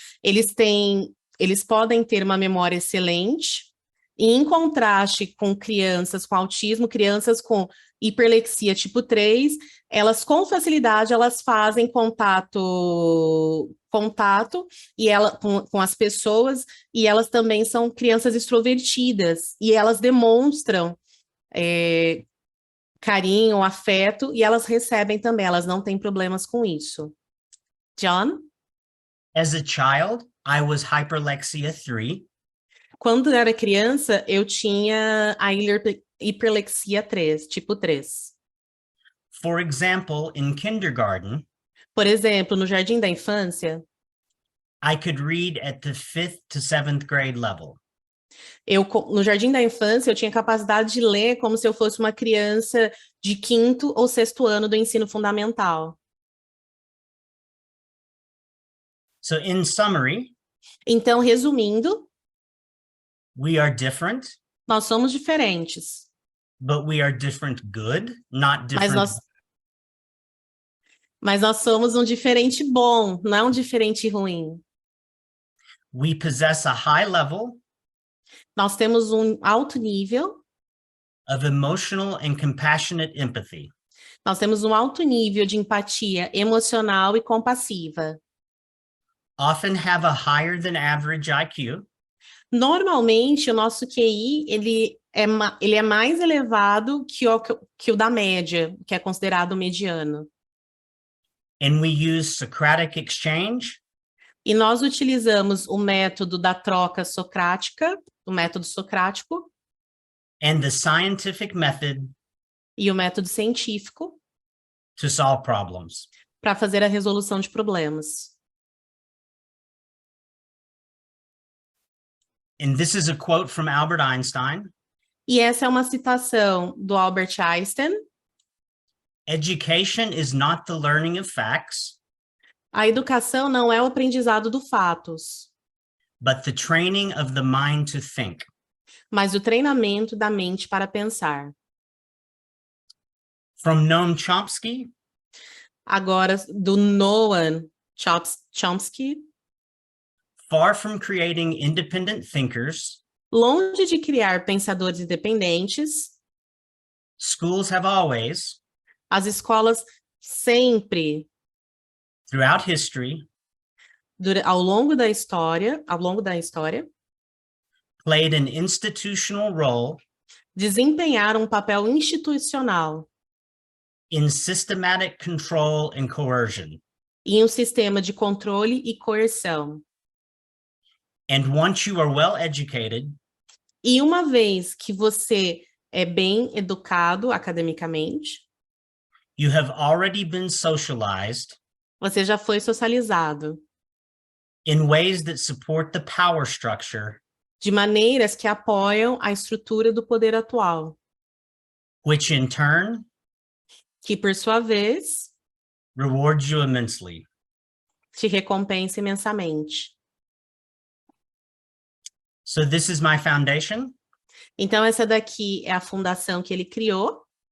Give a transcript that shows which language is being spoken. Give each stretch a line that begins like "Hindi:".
Portuguese: Eles podem ter uma memória excelente, e em contraste com crianças com autismo, crianças com hiperlexia tipo 3, elas com facilidade elas fazem contato e com as pessoas, e elas também são crianças extrovertidas, e elas demonstram carinho, afeto, e elas recebem também, elas não têm problemas com isso. John?
English: As a child, I was hyperlexia 3.
Portuguese: Quando eu era criança, eu tinha a hiperlexia 3, tipo 3.
English: For example, in kindergarten,
Portuguese: Por exemplo, no jardim da infância,
English: I could read at the 5th to 7th grade level.
Portuguese: no jardim da infância, eu tinha capacidade de ler como se eu fosse uma criança de 5º ou 6º ano do ensino fundamental.
English: So in summary,
Portuguese: Então, resumindo,
English: we are different,
Portuguese: nós somos diferentes,
English: but we are different good, not
Portuguese: mas
English: different.
Portuguese: nós somos um diferente bom, não é um diferente ruim.
English: We possess a high level
Portuguese: Nós temos um alto nível,
English: of emotional and compassionate empathy.
Portuguese: nós temos um alto nível de empatia emocional e compassiva.
English: Often have a higher than average IQ.
Portuguese: Normalmente, o nosso QI, ele é mais elevado que o da média, que é considerado mediano.
English: And we use Socratic exchange
Portuguese: E nós utilizamos o método da troca socrática, o método socrático,
English: and the scientific method
Portuguese: e o método científico
English: to solve problems.
Portuguese: para fazer a resolução de problemas.
English: And this is a quote from Albert Einstein.
Portuguese: E essa é uma citação do Albert Einstein.
English: Education is not the learning of facts,
Portuguese: A educação não é o aprendizado dos fatos,
English: but the training of the mind to think.
Portuguese: mas o treinamento da mente para pensar.
English: From Noam Chomsky,
Portuguese: Agora, do Noam Chomsky,
English: far from creating independent thinkers,
Portuguese: longe de criar pensadores independentes,
English: schools have always,
Portuguese: as escolas sempre,
English: throughout history,
Portuguese: ao longo da história,
English: played an institutional role
Portuguese: desempenharam um papel institucional
English: in systematic control and coercion.
Portuguese: em um sistema de controle e coerção.
English: And once you are well educated,
Portuguese: E uma vez que você é bem educado academicamente,
English: you have already been socialized
Portuguese: você já foi socializado
English: in ways that support the power structure,
Portuguese: de maneiras que apoiam a estrutura do poder atual,
English: which in turn
Portuguese: que, por sua vez,
English: rewards you immensely.
Portuguese: te recompensa imensamente.
English: So this is my foundation.
Portuguese: Então, essa daqui é a fundação que ele criou.